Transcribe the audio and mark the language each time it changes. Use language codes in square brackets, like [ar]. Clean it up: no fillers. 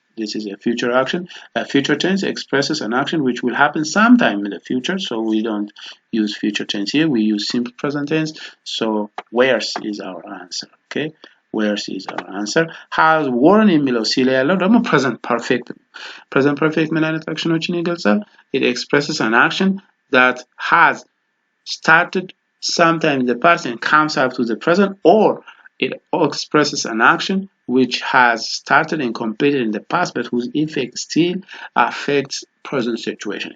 [en] This is a future action. A future tense expresses an action which will happen sometime in the future, so we don't use future tense here, we use simple present tense. So wears is our answer. Okay, wears is our answer. [am] Has worn የሚለው ሲል ያለው ደግሞ present perfect. Present perfect ምን አይነት አክሽኖችን ይገልጻል? [en] It expresses an action that has started sometime in the past and comes up to the present, or it expresses an action which has started and completed in the past but whose effect still affects present situation.